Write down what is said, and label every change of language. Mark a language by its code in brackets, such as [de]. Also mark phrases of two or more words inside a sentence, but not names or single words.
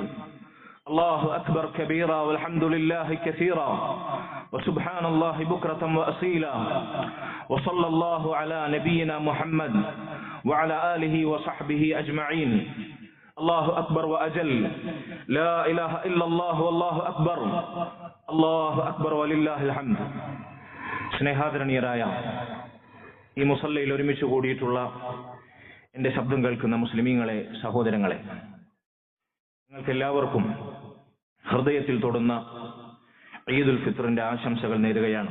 [ar] الله أكبر كبيرا والحمد لله كثيرا وسبحان الله بكرة وأصيلا وصلى الله على نبينا محمد وعلى آله وصحبه أجمعين. الله أكبر وأجل لا إله إلا الله والله أكبر الله أكبر ولله الحمد. [ml] സ്നേഹാദരണീയരായ ഈ മുസല്ലയിൽ ഒരുമിച്ച് കൂടിയിട്ടുള്ള എൻ്റെ ശബ്ദം കേൾക്കുന്ന മുസ്ലിമീങ്ങളെ, സഹോദരങ്ങളെ, നിങ്ങൾക്ക് എല്ലാവർക്കും ഹൃദയത്തിൽ തൊടുന്ന ഈദുൽ ഫിത്റിന്റെ ആശംസകൾ നേരുകയാണ്.